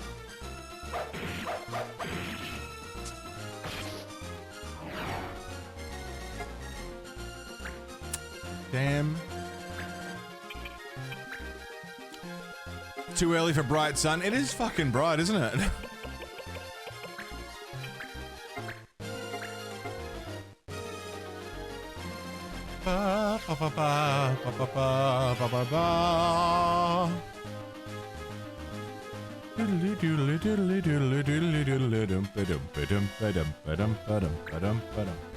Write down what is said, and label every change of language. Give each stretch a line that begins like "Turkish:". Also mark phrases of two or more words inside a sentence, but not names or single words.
English: Damn. Too early for bright sun. It is fucking bright, isn't it? Ba, ba, ba, ba, ba, ba, ba, ba, ba, ba. Doodly doodly doodly doodly doodly doodly dum ba-dum ba-dum ba-dum ba-dum ba-dum ba-dum ba-dum.